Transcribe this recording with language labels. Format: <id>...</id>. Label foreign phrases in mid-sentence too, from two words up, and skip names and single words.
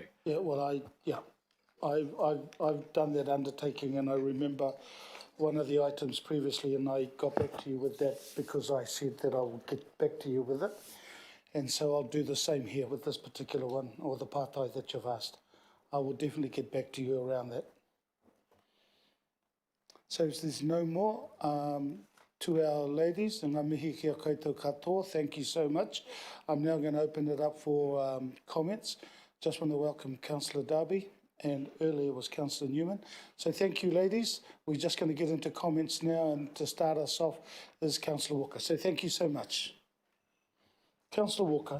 <en>Yeah, well, I've done that undertaking, and I remember one of the items previously, and I got back to you with that because I said that I would get back to you with it. And so I'll do the same here with this particular one, or the pātai that you've asked. I will definitely get back to you around that. So if there's no more, to our ladies,</en> <mi>ngā mihi kia koutou katoa,</mi> <en>thank you so much. I'm now going to open it up for comments. Just want to welcome Councillor Darby, and earlier was Councillor Newman. So thank you, ladies. We're just going to get into comments now, and to start us off is Councillor Walker. So thank you so much. Councillor Walker.</en>